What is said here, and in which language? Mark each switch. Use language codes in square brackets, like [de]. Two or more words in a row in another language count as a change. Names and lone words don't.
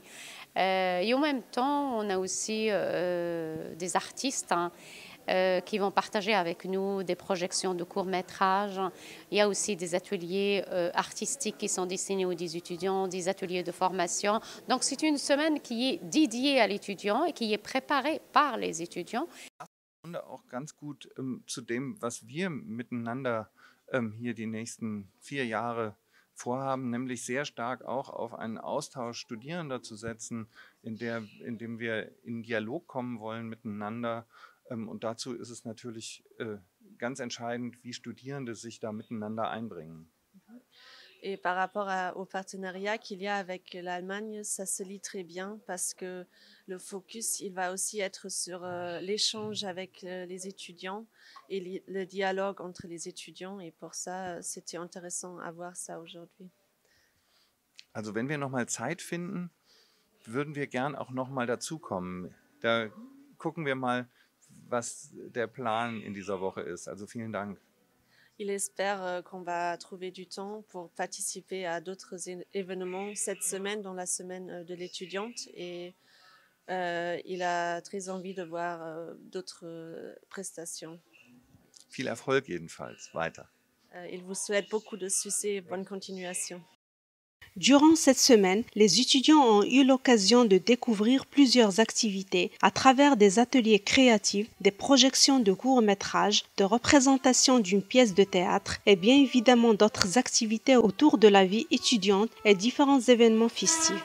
[fr] Et en même temps, on a aussi des artistes qui vont partager avec nous des projections de courts-métrages. Il y a aussi des ateliers artistiques qui sont destinés aux étudiants, des ateliers de formation. Donc c'est une semaine qui est dédiée à l'étudiant et qui est préparée par les étudiants. [de] Auch ganz gut zu dem, was wir miteinander hier die nächsten 4 Jahre vorhaben, nämlich sehr stark auch auf einen Austausch Studierender zu setzen, indem wir in Dialog kommen wollen miteinander. Und dazu ist es natürlich ganz entscheidend, wie Studierende sich da miteinander einbringen. [fr] Et par rapport au partenariat qu'il y a avec l'Allemagne, ça se lie très bien parce que le focus, il va aussi être sur l'échange avec les étudiants et le dialogue entre les étudiants. Et pour ça, c'était intéressant à voir ça aujourd'hui. [de] Also wenn wir nochmal Zeit finden, würden wir gern auch nochmal dazukommen. Da gucken wir mal, was der Plan in dieser Woche ist. Also vielen Dank. [fr] Il espère qu'on va trouver du temps pour participer à d'autres événements cette semaine, dans la semaine de l'étudiante. Et il a très envie de voir d'autres prestations. [de] Viel Erfolg jedenfalls weiter. [fr] Il vous souhaite beaucoup de succès et bonne continuation. Durant cette semaine, les étudiants ont eu l'occasion de découvrir plusieurs activités à travers des ateliers créatifs, des projections de courts-métrages, de représentations d'une pièce de théâtre et bien évidemment d'autres activités autour de la vie étudiante et différents événements festifs.